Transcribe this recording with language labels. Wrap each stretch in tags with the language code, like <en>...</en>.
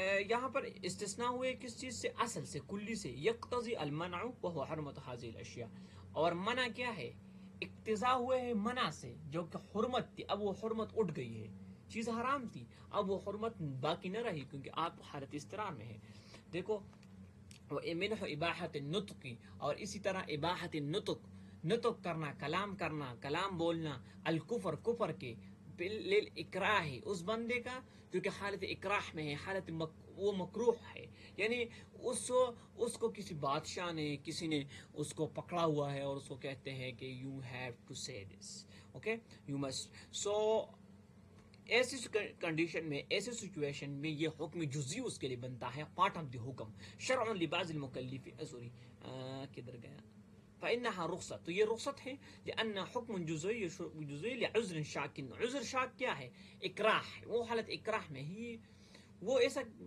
<ur>یہاں پر استثناء ہوئے کس چیز سے؟ اصل سے, کلی سے.</ur> <ar>یقتضی المنع وهو حرمت هذه الاشیاء.</ar> <ur>اور منع کیا ہے؟ اقتضاء ہوئے ہے منع سے جو کہ حرمت تھی, اب وہ حرمت اٹھ گئی ہے. چیز حرام تھی, اب وہ حرمت باقی نہ رہی کیونکہ آپ حالت استرار میں ہے. دیکھو</ur> <ar>ومنه اباحۃ النطق.</ar> <ur>اور اسی طرح اباحۃ النطق, نطق کرنا, کلام بولنا, الکفر کفر کے, للاکراہ اس بندے کا جو کہ حالت اکراہ میں ہے, حالت وہ مکروہ ہے. یعنی اس کو کسی بادشاہ نے, کسی نے اس کو پکڑا ہوا ہے اور اس کو کہتے ہیں کہ</ur> <en>You have to say this, okay, you must.</en> <ur>سو ایسی کنڈیشن میں, ایسی سچویشن میں یہ حکم جزئی اس کے لیے بنتا ہے,</ur> <en>part of the</en> <ur>حکم.</ur> <ar>شرع لبعض المکلف,</ar> <ur>کدھر گیا؟</ur> <ar>فإنها رخصة.</ar> <ur>تو یہ رخصت ہے</ur> <ar>لأن حکم جزئی لعذر شاک.</ar> <ur>عذر شاک کیا ہے؟ اکراہ. وہ حالت اکراہ میں ہی وہ ایسا</ur>